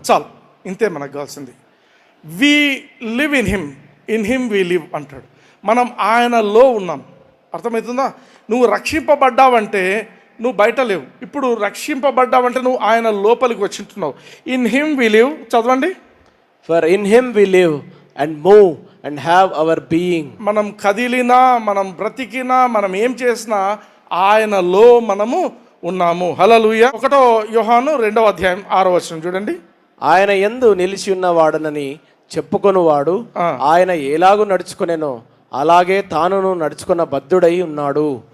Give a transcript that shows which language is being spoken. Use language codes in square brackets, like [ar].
[te] చాలు, ఇంతే మనకు కావాల్సింది. [en] we live in him we live [te] అంటాడు. మనం ఆయనలో ఉన్నాం. అర్థమవుతుందా? నువ్వు రక్షింపబడ్డావంటే నువ్వు బయట లేవు. ఇప్పుడు రక్షింపబడ్డావంటే నువ్వు ఆయన లోపలికి వచ్చింటున్నావు. [en] In him we live. [te] చదవండి. [en] For in him we live and move and have our being. [te] మనం కదిలినా, మనం బ్రతికినా, మనం ఏం చేసినా ఆయనలో మనము ఉన్నాము. హల్లెలూయా. 1 యోహాను 2వ అధ్యాయం 6వ వచనం చూడండి. ఆయన యందు నిలిచి ఉన్నవాడనని చెప్పుకొనువాడు ఆయన ఎలాగూ నడుచుకునేనో అలాగే తానును నడుచుకున్న బద్ధుడై ఉన్నాడు.